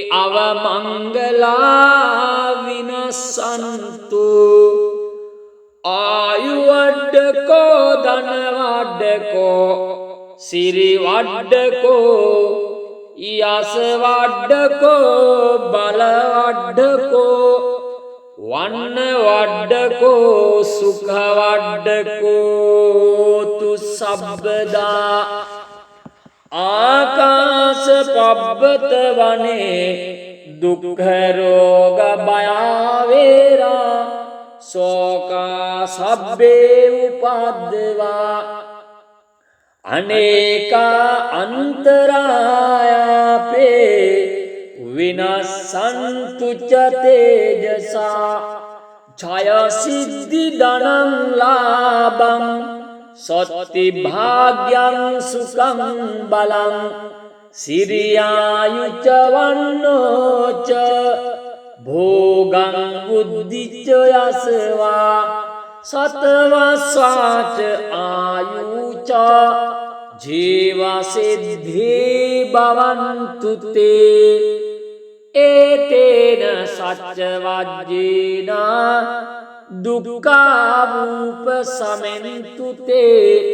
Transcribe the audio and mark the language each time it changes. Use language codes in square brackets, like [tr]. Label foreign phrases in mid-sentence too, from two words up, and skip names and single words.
[pi] අවමංගලා විනසන්තු ආයුවඩ්ඩකෝ ධනවඩ්ඩකෝ සිරිවඩ්ඩකෝ යසවඩ්ඩකෝ බලවඩ්ඩකෝ වන්නවඩ්ඩකෝ සුඛවඩ්ඩකෝතු සබ්බදා ආකාශ පබ්බත වනේ දුක්ඛ රෝග භයාවේරා සෝකා සබ්බේ උපද්දවා අනේකා අන්තරායාපේ විනස්සන්තු ච තේජසා ඡය සිද්ධි ධනං ලාභං සොත්ති භාග්‍යං සුඛං බලං සිරියායුච වන්නෝච භෝගං බුද්ධිච යසවා සතවස්වාච ආයුච ජීවසිද්ධි භවන්තු තේ ඒතේන සච්ච වජ්ජේන දුක්ඛාවූප සමෙන්තු තේ